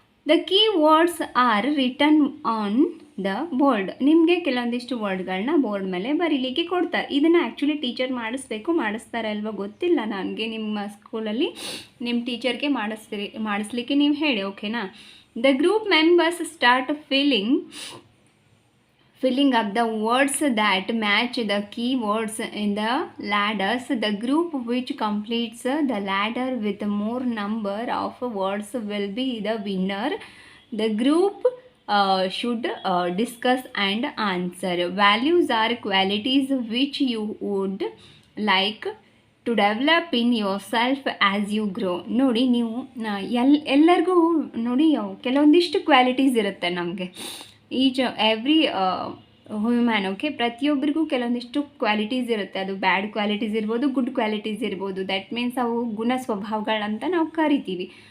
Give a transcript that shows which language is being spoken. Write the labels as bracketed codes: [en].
[en] The key words are written on the board. [kn] ನಿಮಗೆ ಕೆಲವೊಂದಿಷ್ಟು ವರ್ಡ್ಗಳನ್ನ board ಮೇಲೆ ಬರೀಲಿಕ್ಕೆ ಕೊಡ್ತಾರೆ. ಇದನ್ನು ಆ್ಯಕ್ಚುಲಿ ಟೀಚರ್ ಮಾಡಿಸ್ತಾರೆ ಅಲ್ವಾ ಗೊತ್ತಿಲ್ಲ ನನಗೆ. ನಿಮ್ಮ ಸ್ಕೂಲಲ್ಲಿ ನಿಮ್ಮ ಟೀಚರ್ಗೆ ಮಾಡಿಸ್ಲಿಕ್ಕೆ ನೀವು ಹೇಳಿ. ಓಕೆನಾ? [en] The group members start filling up the words that match the key words in the ladders. The group which completes the ladder with more number of words will be the winner. The group should discuss and answer. Values are qualities which you would like to develop in yourself as you grow. [kn] ನೋಡಿ, ನೀವು ಎಲ್ಲರಿಗೂ ನೋಡಿ ಕೆಲವೊಂದಿಷ್ಟು qualities ಇರುತ್ತೆ ನಮಗೆ. [en] Every human. [kn] Okay, ಪ್ರತಿಯೊಬ್ಬರಿಗೂ ಕೆಲವೊಂದಿಷ್ಟು qualities ಇರುತ್ತೆ. ಅದು ಬ್ಯಾಡ್ ಕ್ವಾಲಿಟೀಸ್ ಇರ್ಬೋದು, ಗುಡ್ ಕ್ವಾಲಿಟೀಸ್ ಇರ್ಬೋದು. [en] that means [kn] ಅವು ಗುಣ ಸ್ವಭಾವಗಳಂತ ನಾವು ಕರಿತೀವಿ.